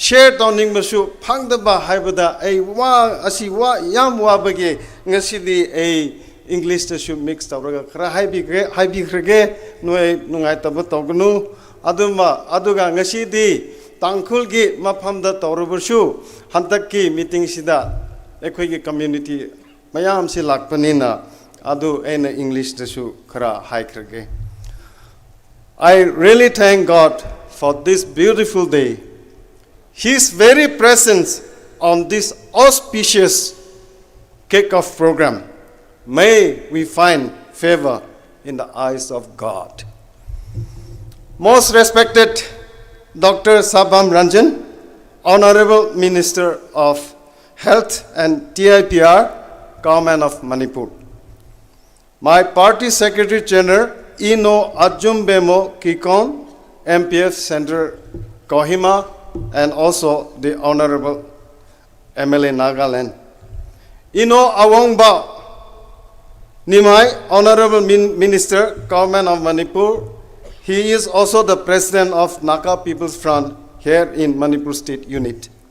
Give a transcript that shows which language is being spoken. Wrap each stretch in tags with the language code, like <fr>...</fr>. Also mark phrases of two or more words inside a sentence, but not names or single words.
<mni>share tawning masu phangdaba haibada ai wa asi wa yam wa bage ngasidi ai English ta shu mix tawraga khara haibi khre noi nungai tab tawgnu aduma aduga ngasidi tangkhul gi maphamda tawrubursu hantakki meeting sida ekhoi gi community mayam si lakpanina adu ena English ta shu khara hai khre.</mni> <en>I really thank God for this beautiful day. His very presence on this auspicious kick-off program. May we find favor in the eyes of God. Most respected Dr. Sabam Ranjan, Honorable Minister of Health and TIPR, Government of Manipur. My party Secretary General, Ino Ajumbemo Kikon, NPF Center Kohima, and also the Honorable MLA Nagaland. Ino Awongba Nimai, Honorable Minister, Government of Manipur. He is also the President of Naka People's Front here in Manipur State Unit.</en>